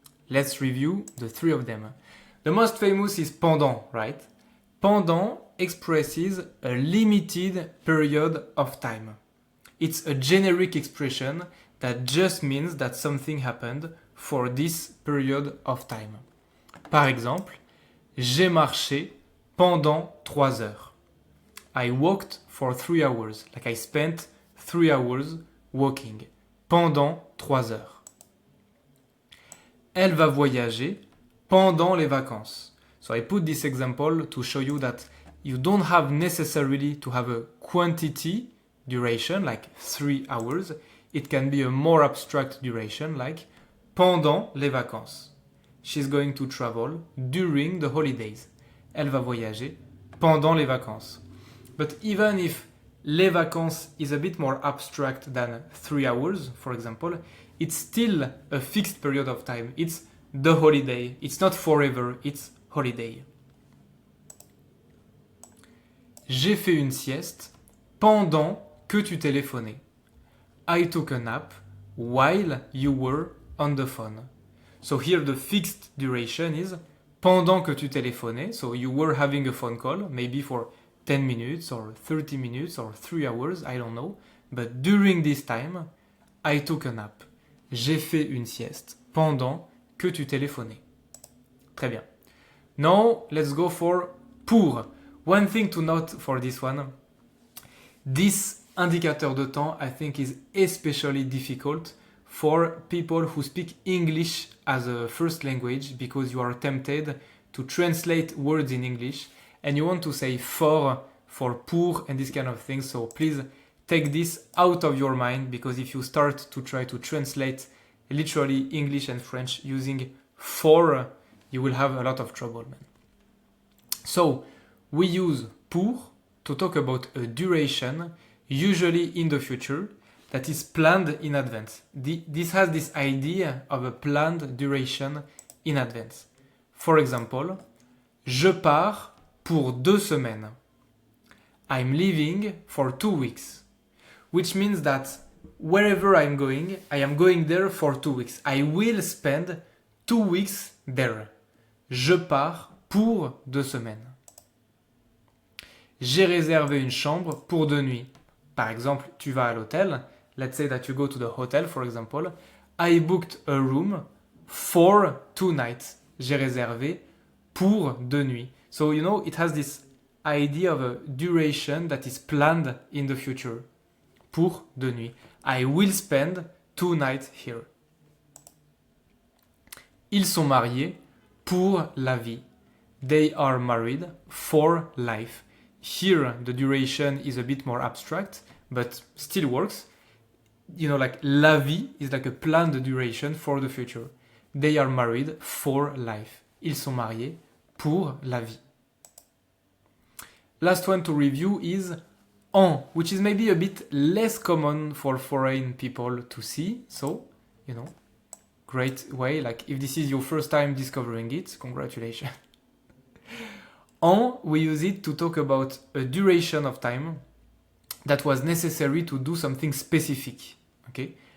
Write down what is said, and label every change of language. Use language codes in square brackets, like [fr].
[en] Let's review the three of them. The most famous is pendant, right? Pendant expresses a limited period of time. It's a generic expression that just means that something happened for this period of time. [fr] Par exemple, j'ai marché pendant 3 heures. [en] I walked for 3 hours, like I spent 3 hours walking. [fr] Pendant 3 heures. Elle va voyager pendant les vacances. [en] So I put this example to show you that you don't have necessarily to have a quantity duration, like 3 hours. It can be a more abstract duration, like [fr] pendant les vacances. [en] She's going to travel during the holidays. [fr] Elle va voyager pendant les vacances. [en] But even if les vacances is a bit more abstract than 3 hours, for example, it's still a fixed period of time. It's the holiday. It's not forever, it's holiday. [fr] J'ai fait une sieste pendant que tu téléphonais. [en] I took a nap while you were on the phone. So here the fixed duration is [fr] pendant que tu téléphonais. [en] So you were having a phone call, maybe for 10 minutes or 30 minutes or 3 hours, I don't know. But during this time, I took a nap. [fr] J'ai fait une sieste pendant que tu téléphonais. Très bien. [en] Now, let's go for pour. One thing to note for this one, this [fr] indicateur de temps, [en] I think, is especially difficult for people who speak English as a first language because you are tempted to translate words in English and you want to say for pour and this kind of thing. So please take this out of your mind because if you start to try to translate literally English and French using for, you will have a lot of trouble, man. So we use pour to talk about a duration, usually in the future, that is planned in advance. This has this idea of a planned duration in advance. For example, [fr] je pars pour 2 semaines. [en] I'm leaving for 2 weeks. Which means that wherever I'm going, I am going there for 2 weeks. I will spend 2 weeks there. [fr] Je pars pour 2 semaines. J'ai réservé une chambre pour 2 nuits. Par exemple, tu vas à l'hôtel. [en] Let's say that you go to the hotel, for example. I booked a room for 2 nights. [fr] J'ai réservé pour 2 nuits. [en] So, you know, it has this idea of a duration that is planned in the future. [fr] Pour 2 nuits. [en] I will spend 2 nights here. [fr] Ils sont mariés pour la vie. [en] They are married for life. Here, the duration is a bit more abstract, but still works. You know, like la vie is like a planned duration for the future. They are married for life. [fr] Ils sont mariés pour la vie. [en] Last one to review is en, which is maybe a bit less common for foreign people to see. So, you know, great way. Like if this is your first time discovering it, congratulations. En, we use it to talk about a duration of time that was necessary to do something specific. Okay?